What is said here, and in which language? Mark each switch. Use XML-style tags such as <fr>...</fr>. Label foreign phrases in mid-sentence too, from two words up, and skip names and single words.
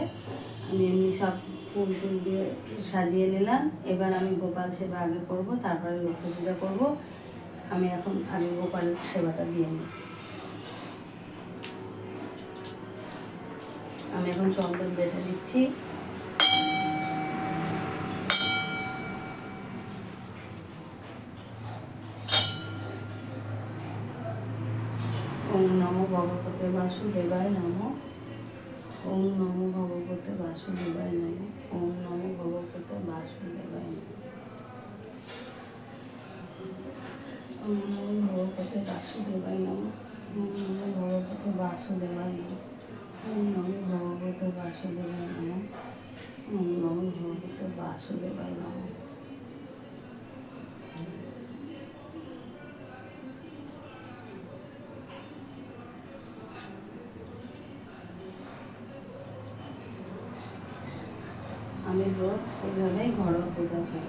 <bn>আমি এমনি সব ফুল টুল দিয়ে সাজিয়ে নিলাম। এবার আমি গোপাল সেবা আগে করব, তারপরে লক্ষ্মী পূজা করব। আমি এখন আগে গোপাল সেবাটা দিয়ে নিই। আমি এখন চন্দন বেটে দিচ্ছি।</bn> <sa>ওম নমো ভগবতে বাসুদেবায় নমঃ। ওম নমো ভগবতে বাসুদেবায় নমঃ। ওম নমো ভগবতে বাসুদেবায় নমঃ। ওম নমো ভগবতে বাসুদেবায় নমঃ। ওম নমো ভগবতে বাসুদেবায় নমঃ। ওম নমো ভগবতে বাসুদেবায় নমঃ। ওম নমো ভগবতে বাসুদেবায় নমঃ।</sa> <bn>আমি রোজ এইভাবেই ঘরোয়া পূজা করি।</bn>